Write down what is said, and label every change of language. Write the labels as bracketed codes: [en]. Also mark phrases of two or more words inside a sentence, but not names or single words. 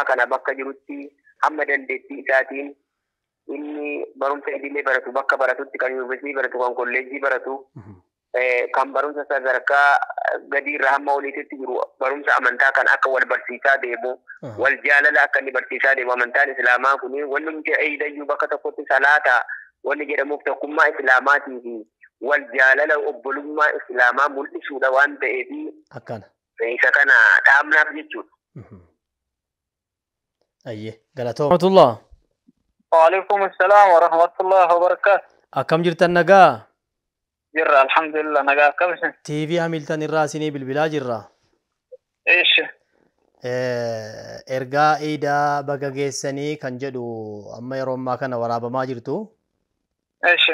[om] kana bakka jirutti hamma dandeettii isaatiin inni barumsa idilee baratu bakka baratutti kan yuunivarsiitii baratu kan kolleejjii baratu kan barumsa sadarkaa gadi irraa hamma oliitti jiru barumsa amantaa kan akka wal barsiisaa deemu wal jaalala akka inni barsiisaa deemu amantaan islaamaa kun wanni nuti eeydayyuu bakka tokkotti salaata wanni jedhamuuf tokkummaa islaamaatii fi wal jaalala obbolummaa islaamaa mul'isuudha waan ta'eef akkana isa kana dhaamnaaf jechuudha. Ayyee galatoomatullaa. [ar] وعليكم السلام ورحمة الله وبركاته. [om] Akkam jirtan nagaa? Jirra alhamdulillah nagaa akkamisin? TV Hamilton irraa isinii bilbilaa jirra. Eesh. Ergaa iidaa baga geessanii kan jedhu amma yeroo ammaa kana waraabamaa jirtu. Eesh.